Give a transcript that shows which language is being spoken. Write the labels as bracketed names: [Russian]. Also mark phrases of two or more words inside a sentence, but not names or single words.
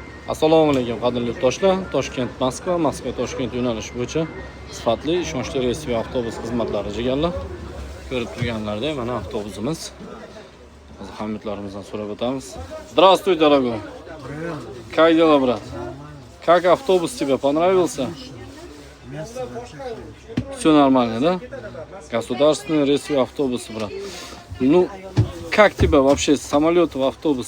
[Uzbek] Assalomu alaykum qadrli yurtdoshlar. Toshkent Moskva, Moskva Toshkent yo'nalishi bo'yicha sifatli ishonchli reysiy avtobus xizmatlari jigarlar. Ko'rib turganlaridek mana avtobusimiz. Hozir hamyurtlarimizdan so'rab o'tamiz. [Russian] Здравствуй, дорогой. Как дела, брат? Как автобус тебе понравился? Все нормально, да? Государственный рейсовый автобус, брат. Ну, как тебя вообще с самолета в автобус?